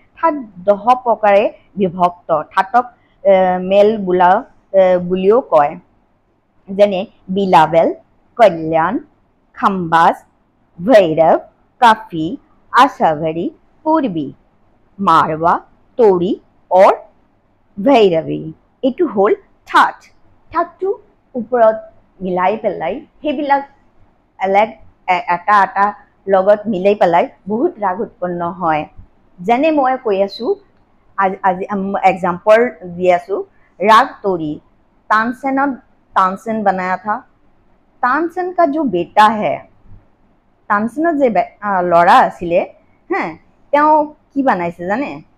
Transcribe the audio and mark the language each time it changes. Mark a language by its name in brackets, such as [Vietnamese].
[Assamese] ঠাট 10 প্ৰকাৰে বিভক্ত। ঠাটক মেল বুলিও কয়, যেনে বিলাবেল, কল্যাণ, খাম্বাজ, ভৈৰৱ, কাফি, আশাভৰী, পূৰ্বী, মাৰৱা, তৰি और ভৈৰৱী। এইটো হ'ল ঠাট। ঠাটটো ওপৰত মিলাই পেলাই সেইবিলাক এটা লগত মিলাই পেলাই বহুত ৰাগ উৎপন্ন হয়। যেনে মই কৈ আছো, আজি एग्जाम्पल দি আছো। [Hindi] राग तोरी तानसेन बनाया था। तानसेन का जो बेटा है, [Assamese] तानसेনৰ যে ল'ৰা আছিলে, তেওঁ কি বনাইছে জানে?